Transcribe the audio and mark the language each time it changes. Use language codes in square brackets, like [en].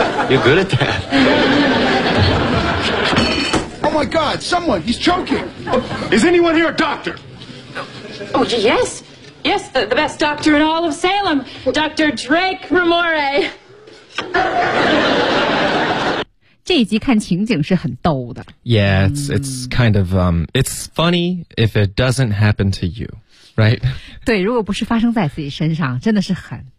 [en] You're good at that. Oh my God, someone, he's choking. Is anyone here a doctor? Oh, yes. Yes, the best doctor in all of Salem. Dr. Drake Remore. [zh] 这一集看情景是很逗的。 [en] Yeah, it's kind of, it's funny if it doesn't happen to you, right? [zh] 对，如果不是发生在自己身上，真的是很